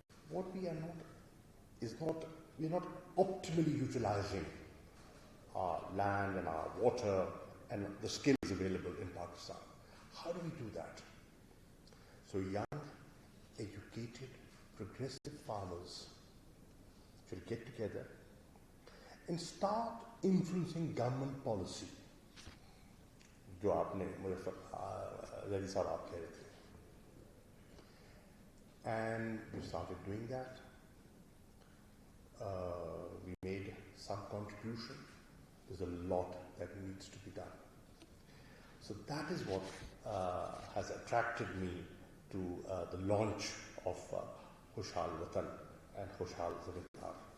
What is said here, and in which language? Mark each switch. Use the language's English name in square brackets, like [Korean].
[English] What we are not is not, we are not optimally utilizing our land and our water and the skills available in Pakistan. How do we do that? So young, educated, progressive farmers should get together and start influencing government policy. [Urdu] جو آپ نے مجھے ذری صاحب آپ کہہ رہے تھے. [English] And we started doing that. We made some contribution. There's a lot that needs to be done. So that is what has attracted me to the launch of Khushhal Watan and Khushhal Zamindar.